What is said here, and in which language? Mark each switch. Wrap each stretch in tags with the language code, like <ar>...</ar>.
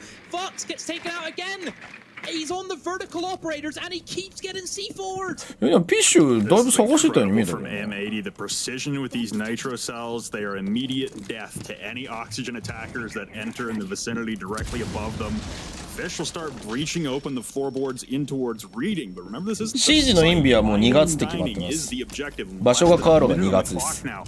<en>Fox gets taken out again. He's on the vertical operators and he keeps getting C4'd.</en> <ja>いや、ピッシュだいぶ探してたように見えたけど。</ja> <en>From M80, the precision with these nitro cells, they are immediate death to any oxygen attackers that enter in the vicinity directly above them. Fish will start breaching open the floorboards in towards reading, but remember this isn't.</en> <ja>シージのインビはもう2月って決まってます。場所が変わるが2月です。</ja>